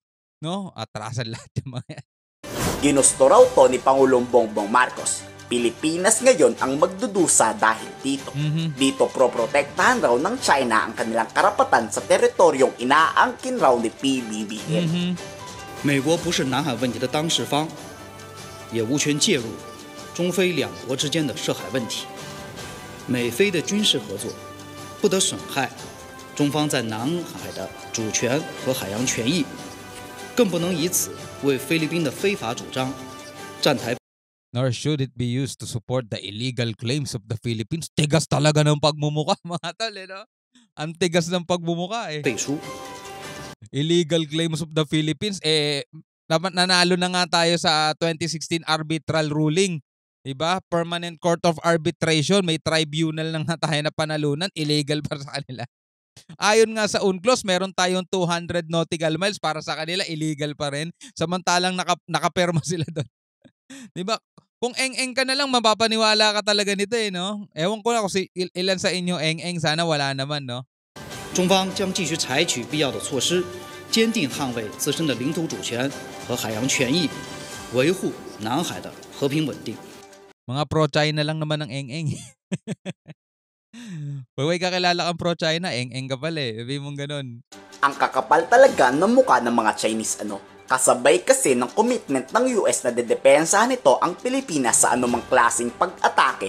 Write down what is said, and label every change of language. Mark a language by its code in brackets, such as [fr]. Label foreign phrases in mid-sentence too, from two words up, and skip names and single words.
[tl] No? Atrasan lahat yung mga yan. Ginusto raw to ni Pangulong Bongbong Marcos. Pilipinas ngayon ang magdudusa dahil dito. Dito proprotektahan raw ng China ang kanilang karapatan sa teritoryong inaangkin raw ni PBBM. [zh] 美国不是南海问题的当事方，也无权介入中非两国之间的涉海问题。美菲的军事合作不得损害中方在南海的主权和海洋权益，更不能以此为菲律宾的非法主张站台。 [en] Nor should it be used to support the illegal claims of the Philippines. [tl] Tigas talaga ng pagmumuka mga tol, no? Ang tigas ng pagmumuka eh. [zh] 背书。 [en] Illegal claims of the Philippines, [tl] nanalo na nga tayo sa 2016 [en] arbitral ruling. [tl] Diba? Permanent Court of Arbitration, may tribunal na nga tayo na panalunan, illegal para sa kanila. Ayon nga sa UNCLOS, meron tayong 200 [en] nautical miles [tl] para sa kanila, illegal pa rin. Samantalang nakaperma sila doon. Diba? Kung eng-eng ka na lang, mapapaniwala ka talaga nito eh, no? Ewan ko na kung ilan sa inyo eng-eng, sana wala naman, no? [zh] 中方将继续采取必要的措施，坚定捍卫自身的领土主权和海洋权益，维护南海的和平稳定。 [tl] Mga pro-China lang naman ang eng-eng. Pag may kakilala kang pro-China, eng-eng ka pala eh. Sabi mong ganun. Ang kakapal talaga ng mukha ng mga Chinese Kasabay kasi ng commitment ng US na dedepensahan nito ang Pilipinas sa anumang klaseng pag-atake.